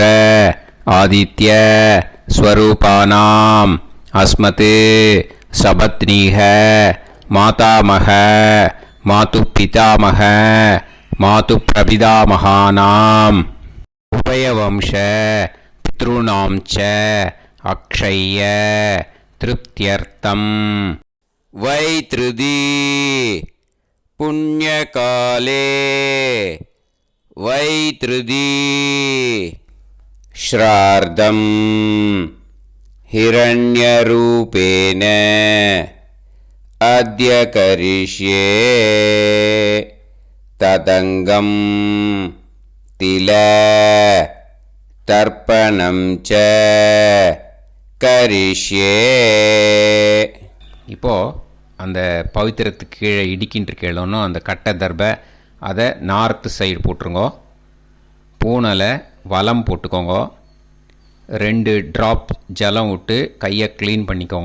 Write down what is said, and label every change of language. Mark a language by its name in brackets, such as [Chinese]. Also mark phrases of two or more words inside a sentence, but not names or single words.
[Sanskrit] आदित्य स्वरूपाणाम् अस्मत् सपत्नीक मातामह मातृ पितामह मातृ प्रपितामहानाम् उभयवंश पितृणां च अक्षय तृप्त्यर्थं वैधृति पुण्यकाले वैधृति ஸ்ரார்த்தம் हिरण्यरूपेण अद्य करिष्ये तदङ्गं तिल तर्पणं च करिष्ये. [Tamil] இப்போ அந்த பவித்திரத்துக்கு கீழே இடிக்கின்ற கீழே அந்த கட்டை தர்பை அதை [English] north side [Tamil] போட்டுருங்கோ. பூனலை வலம் போட்டுக்கோங்க. 2 ட்ராப் ஜலம் விட்டு கையை க்ளீன் பண்ணிக்கோங்க.